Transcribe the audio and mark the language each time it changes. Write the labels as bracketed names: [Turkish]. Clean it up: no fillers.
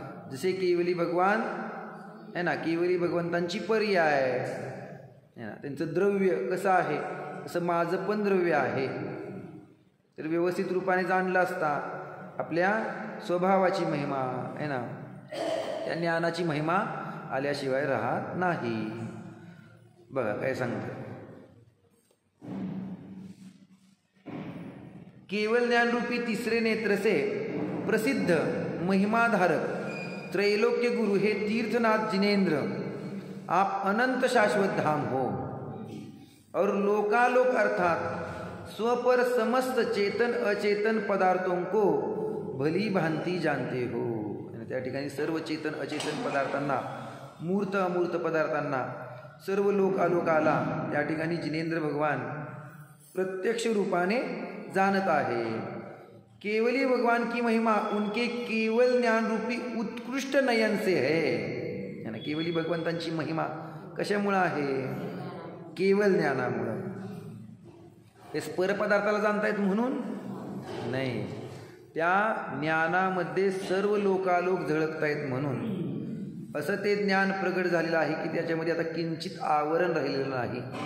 [Marathi] जसे केवली भगवान है ना, केवली भगवंतांची पर्याय है ना, त्यांचं द्रव्य कसं आहे तसं माझं पण द्रव्य आहे. तर व्यवस्थित रूपाने जाणलं असता आपल्या स्वभावाची महिमा है ना, त्या ज्ञानाची महिमा आल्याशिवाय राहत नाही. बघा काय सांगतं, [Hindi] केवल ज्ञान रूपी तीसरे नेत्र से प्रसिद्ध महिमाधारक त्रैलोक्य गुरु हे तीर्थनाथ जिनेंद्र आप अनंत शाश्वत धाम हो और लोकालोक अर्थात स्वपर समस्त चेतन अचेतन पदार्थों को भली भांति जानते हो. [Marathi] त्या ठिकाणी सर्व चेतन अचेतन पदार्थांना, मूर्त अमूर्त पदार्थांना, सर्व लोक आलोकाला त्या ठिकाणी जिनेंद्र भगवान प्रत्यक्ष रूपाने जानत आहे. [Hindi] केवली भगवान की महिमा उनके केवल ज्ञान रूपी उत्कृष्ट नयन से है ना. [Marathi] केवली भगवंतांची महिमा कशामुळं आहे, केवल ज्ञानामुळं. हे परपदार्थाला जाणतायत म्हणून नाही, त्या ज्ञानामध्ये सर्व लोकालोक झळकतायत म्हणून असं ते ज्ञान प्रगट झालेलं आहे की त्याच्यामध्ये आता किंचित आवरण राहिलेलं नाही.